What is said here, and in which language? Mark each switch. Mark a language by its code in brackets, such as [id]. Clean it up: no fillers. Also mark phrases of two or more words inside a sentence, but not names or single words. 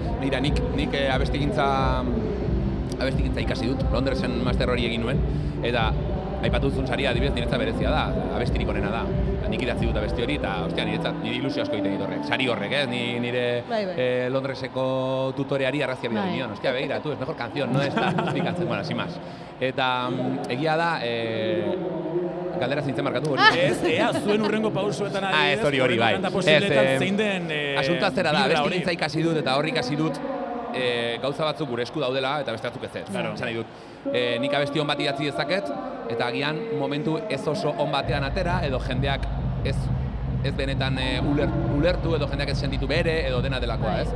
[eu] Mira, nik abestigintza ikasi dut, Londresen master hori egin nuen, eta aipatu duzun saria adibidez niretzat berezia da, abestirik onena da. Nik idatzi dut abesti hori eta niretzat nire ilusio asko egiten dit horrek. Sari horrek, nire Londreseko tutoreari arrazia bidali nion. Ostia, begira, [es] es mejor canción, no esta explicatzen, bueno, sin más. [eu] Eta egia da, galdera zintzen markatu hori. Ez, zuen urrengo pausuetan adibidez, hori bai. Kanta posibleetan zein den asuntoa zera da, abestigintza ikasi dut eta horrik ikasi dut gauza batzuk gure esku daudela eta beste batzuk ez ez. Esan nahi dut. Nik abesti on bat idatzi dezaket eta agian momentu ez oso on batean atera edo jendeak ez benetan ulertu edo jendeak ez sentitu bere edo dena delakoa, ez?